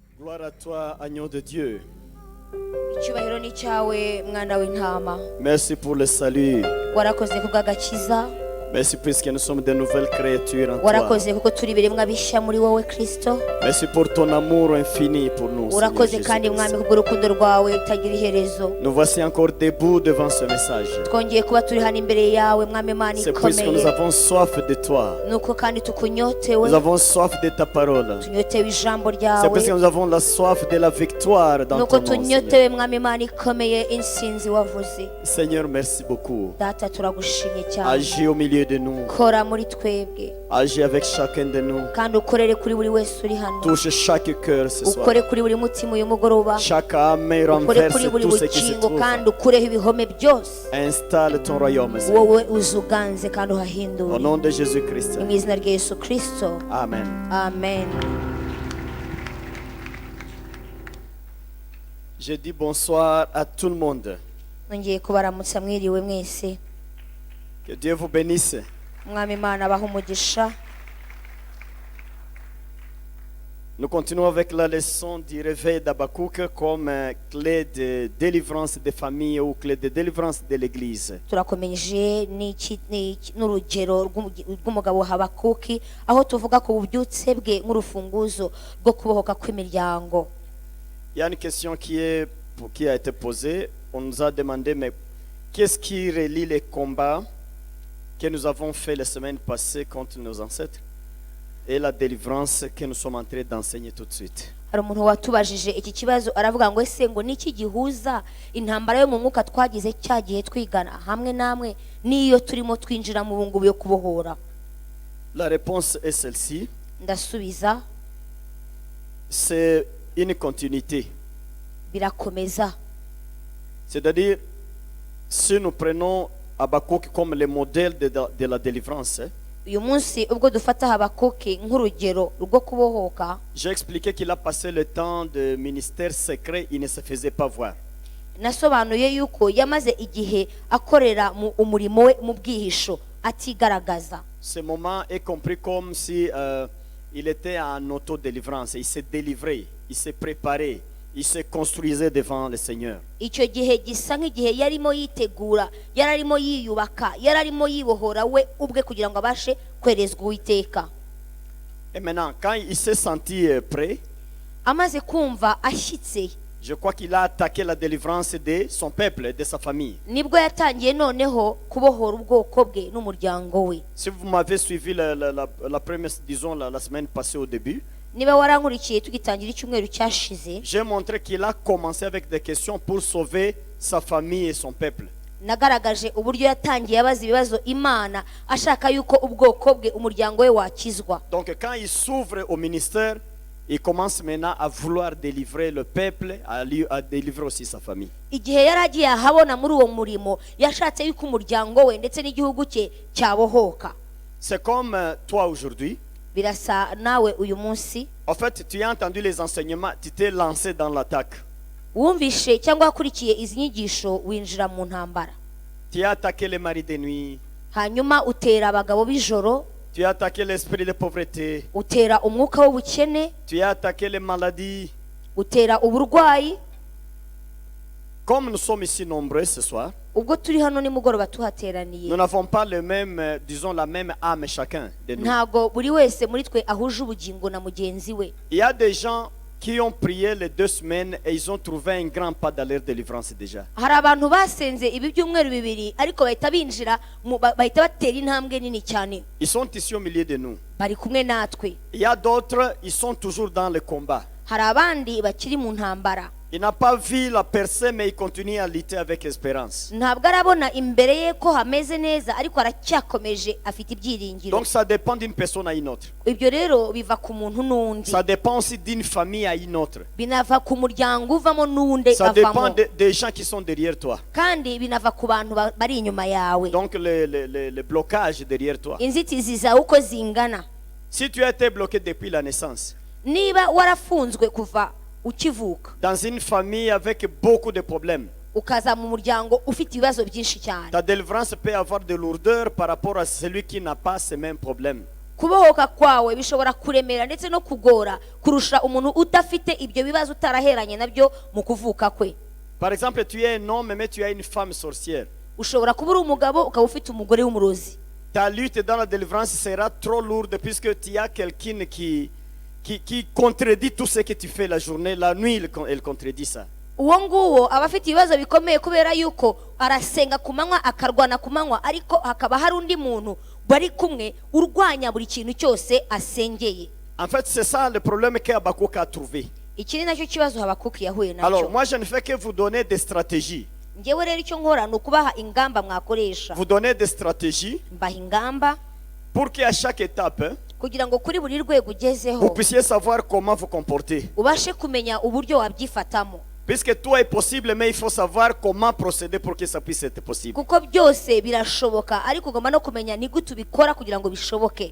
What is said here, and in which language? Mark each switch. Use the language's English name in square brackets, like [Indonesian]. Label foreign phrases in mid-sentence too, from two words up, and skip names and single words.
[French] Gloire à toi, agneau de Dieu. [Kinyarwanda] icyubahiro ni cyawe mwana w'intama. [French] Merci pour le salut. [Kinyarwanda] Warakoze kubw'agakiza. [French] Merci puisque nous sommes de nouvelles créatures en toi. [Kinyarwanda] Warakoze kuko turi ibiremwa bishya muri wowe Kristo. [French] Merci pour ton amour infini pour nous. [Kinyarwanda] Urakoze kandi mwami kubw'urukundo rwawe rutagira iherezo. [French] Nous voici encore debout devant ce message. [Kinyarwanda] Twongeye kuba turi hano imbere yawe mwami Imana [French] C'est puisque nous [Kinyarwanda] ikomeye. [French] avons soif de toi. [Kinyarwanda] Nuko kandi tukunyotewe. [French] Nous avons soif de ta parole. [Kinyarwanda] Tunyotewe ijambo [French] C'est puisque [Kinyarwanda] ryawe. [French] nous avons la soif de la victoire dans [Kinyarwanda] Nuko [French] ton nom. [Kinyarwanda] tunyotewe mwami Imana ikomeye insinzi wavuze. [French] Seigneur, merci beaucoup. [Kinyarwanda] Data turagushimye cyane. [French] Agis au milieu de nous. [Kinyarwanda] Kora muri twebwe. [French] Agis avec chacun de nous. [Kinyarwanda] Kandi ukorere kuri buri wese uri hano. [French] Touche chaque cœur ce soir. [Kinyarwanda] Ukore kuri buri mutima uyu mugoroba. [French] Chaque âme et [Kinyarwanda] Ukore [French] renverse [Kinyarwanda] kuri buri [French] tout ce qui se [Kinyarwanda] bugingo [French] trouve. [Kinyarwanda] kandi ukureho ibihome byose. [French] Installe ton royaume, Seigneur. [Kinyarwanda] Wowe uzuganze kandi [French] Au [Kinyarwanda] uhahindure. [French] nom de Jésus-Christ. [Kinyarwanda] Mu izina rya Yesu Kristo. [French] Amen. [Kinyarwanda] Amen. [French] Je dis bonsoir à tout le monde. [Kinyarwanda] Nongeye kubaramutsa mwiriwe mwese. [French] Que Dieu vous bénisse. [Kinyarwanda] Mwami Imana abaha umugisha. [French] Nous continuons avec la leçon du réveil d'Abakouk comme clé de délivrance des familles ou clé de délivrance de l'Église. [Kinyarwanda] Turakomeje n'urugero rw'umugabo Habakuki aho tuvuga ku bubyutse bwe nk'urufunguzo rwo kubohoka kw'imiryango. [French] Il y a une question qui a été posée. On nous a demandé, mais qu'est-ce qui relie les combats que nous avons fait la semaine passée contre nos ancêtres et la délivrance que nous sommes en train d'enseigner tout de suite? [Kinyarwanda] Hari umuntu watubajije iki kibazo aravuga ngo ese ngo niki gihuza intambara yo mu mwuka twagize cya gihe twigana hamwe namwe niyo turimo twinjira mu bungubu yo kubohora. [French] La réponse est celle-ci. [Kinyarwanda] Ndasubiza [French] C'est une continuité. [Kinyarwanda] birakomeza. [French] C'est-à-dire, si nous prenons Habakkuk comme le modèle de la délivrance, [Kinyarwanda] Uyu munsi ubwo dufata Habakuki nk'urugero rwo kubohoka, [French] j'ai expliqué qu'il a passé le temps de ministère secret, il ne se faisait pas voir. [Kinyarwanda] nasobanuye yuko yamaze igihe akorera mu umurimo we mu bwihisho atigaragaza. [French] Ce moment est compris comme si il était en auto-délivrance. Il s'est délivré, il s'est préparé, il se construisait devant le Seigneur. [Kinyarwanda] Icyo gihe gisa nk'igihe yarimo yitegura, yararimo yiyubaka, yararimo yibohora we ubwe kugira ngo abashe kwerezwa Uwiteka. [French] Et maintenant, quand il s'est senti prêt, [Kinyarwanda] Amaze kumva ashyitse, [French] je crois qu'il a attaqué la délivrance de son peuple et de sa famille. [Kinyarwanda] nibwo yatangiye noneho kubohora ubwoko bwe n'umuryango we. [French] Si vous m'avez suivi la première, disons la semaine passée au début, [Kinyarwanda] Niba warankurikiye tugitangira icyumweru cyashize, [French] j'ai montré qu'il a commencé avec des questions pour sauver sa famille et son peuple. [Kinyarwanda] nagaragaje uburyo yatangiye abaza ibibazo Imana ashaka yuko ubwoko bwe umuryango we wakizwa. [French] Donc quand il s'ouvre au ministère, il commence maintenant à vouloir délivrer le peuple, à délivrer aussi sa famille. [Kinyarwanda] Igihe yaragiye ahabona muri uwo murimo yashatse yuko umuryango we ndetse n'igihugu cye cyabohoka. [French] C'est comme toi aujourd'hui. [Kinyarwanda] Birasa nawe uyu munsi, [French] En fait, tu as entendu les enseignements, tu t'es lancé dans l'attaque. [Kinyarwanda] wumvishe cyangwa wakurikiye izi nyigisho winjira mu ntambara. [French] Tu as attaqué les maris de nuit, [Kinyarwanda] Hanyuma utera abagabo b'ijoro, [French] tu as attaqué l'esprit de pauvreté, [Kinyarwanda] utera umwuka w'ubukene, [French] tu as attaqué les maladies. [Kinyarwanda] utera uburwayi. [French] Comme nous sommes ici nombreux ce soir, [Kinyarwanda] Ubwo turi hano nimugoroba tuhateraniye, [French] nous n'avons pas le même, disons la même âme chacun de nous. [Kinyarwanda] ntago buri wese muri twe ahuje ubugingo na mugenzi we. [French] Il y a des gens qui ont prié les 2 semaines et ils ont trouvé un grand pas dans leur délivrance déjà. [Kinyarwanda] Hari abantu basenze ibi byumweru bibiri ariko bahita binjira bahita batera intambwe nini cyane, [French] Ils sont ici au milieu de nous. [Kinyarwanda] bari kumwe natwe. [French] Il y a d'autres, ils sont toujours dans le combat. [Kinyarwanda] Hari abandi bakiri mu ntambara, [French] Il n'a pas vu la percée, mais il continue à lutter avec espérance. [Kinyarwanda] ntabwo arabona imbere ye ko hameze neza ariko aracyakomeje afite ibyiringiro. [French] Donc ça dépend d'une personne à une autre. [Kinyarwanda] Ibyo rero biva ku muntu n'undi, [French] Ça dépend aussi d'une famille à une autre. [Kinyarwanda] binava ku muryango uvamo n'undi [French] Ça dépend [Kinyarwanda] avamo, [French] des gens qui sont derrière toi. [Kinyarwanda] kandi binava ku bantu bari inyuma yawe. [French] Donc le blocage derrière toi. [Kinyarwanda] Inzitizi zawe uko zingana. [French] Si tu as été bloqué depuis la naissance, [Kinyarwanda] Niba warafunzwe kuva ukivuka, [French] dans une famille avec beaucoup de problèmes, [Kinyarwanda] ukaza mu muryango ufite ibibazo byinshi cyane, [French] ta délivrance peut avoir de lourdeur par rapport à celui qui n'a pas ces mêmes problèmes. [Kinyarwanda] kubohoka kwawe bishobora kuremera ndetse no kugora kurusha umuntu udafite ibyo bibazo utaraheranye nabyo mu kuvuka kwe. [French] Par exemple, tu es un homme, mais tu as une femme sorcière. [Kinyarwanda] Ushobora kuba uri umugabo ukaba ufite umugore w'umurozi. [French] Ta lutte dans la délivrance sera trop lourde puisque tu as quelqu'un qui contredit tout ce que tu fais la journée. La nuit, elle contredit ça. [Kinyarwanda] Uwo nguwo aba afite ibibazo bikomeye kubera yuko arasenga ku manywa akarwana ku manywa, ariko hakaba hari undi muntu bari kumwe urwanya buri kintu cyose asengeye. [French] En fait, c'est ça le problème que Habakkuk a trouvé. [Kinyarwanda] Iki ni nacyo kibazo Habakuki yahuye nacyo. [French] Alors, moi, je ne fais que vous donner des stratégies. [Kinyarwanda] Ngewe rero icyo nkora ni ukubaha ingamba mwakoresha. [French] Vous donner des stratégies [Kinyarwanda] Mbaha ingamba [French] pour qu'à chaque étape, [Kinyarwanda] kugira ngo kuri buri rwego [French] vous [Kinyarwanda] ugezeho [French] puissiez savoir comment vous comporter. [Kinyarwanda] ubashe kumenya uburyo wabyifatamo. [French] Puisque tout est possible, mais il faut savoir comment procéder pour que ça puisse être possible. [Kinyarwanda] Kuko byose birashoboka, ariko ugomba no kumenya ni gute ubikora kugira ngo bishoboke.